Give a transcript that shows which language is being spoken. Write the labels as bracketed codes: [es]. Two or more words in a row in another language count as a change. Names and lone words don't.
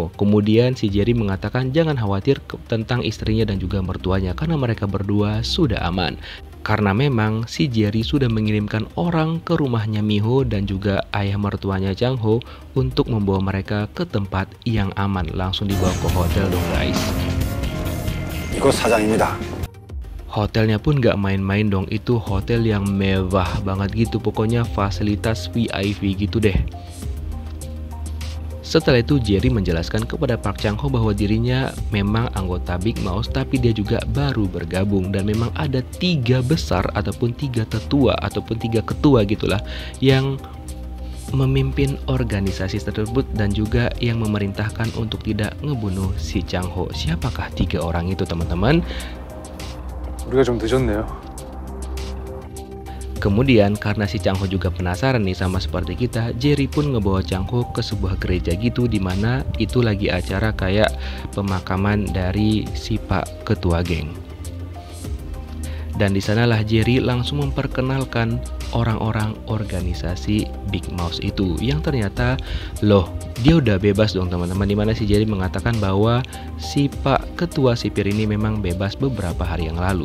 [id] Kemudian si Jerry mengatakan jangan khawatir tentang istrinya dan juga mertuanya karena mereka berdua sudah aman. Karena memang si Jerry sudah mengirimkan orang ke rumahnya Miho dan juga ayah mertuanya Chang Ho untuk membawa mereka ke tempat yang aman. Langsung dibawa ke hotel dong guys. [ko] 이거 사장입니다. [id] Hotelnya pun gak main-main dong, itu hotel yang mewah banget gitu, pokoknya fasilitas VIP gitu deh. Setelah itu Jerry menjelaskan kepada Park Chang Ho bahwa dirinya memang anggota Big Mouth tapi dia juga baru bergabung dan memang ada 3 besar ataupun 3 tetua ataupun 3 ketua gitulah yang memimpin organisasi tersebut dan juga yang memerintahkan untuk tidak ngebunuh si Chang Ho. Siapakah 3 orang itu teman-teman? [ko] 우리가 좀 늦었네요. [id] Kemudian karena si Chang Ho juga penasaran nih sama seperti kita, Jerry pun ngebawa Chang Ho ke sebuah gereja gitu, dimana itu lagi acara kayak pemakaman dari si Pak Ketua Geng. Dan di sanalah Jerry langsung memperkenalkan orang-orang organisasi Big Mouse itu, yang ternyata loh dia udah bebas dong teman-teman, dimana si Jerry mengatakan bahwa si Pak Ketua Sipir ini memang bebas beberapa hari yang lalu.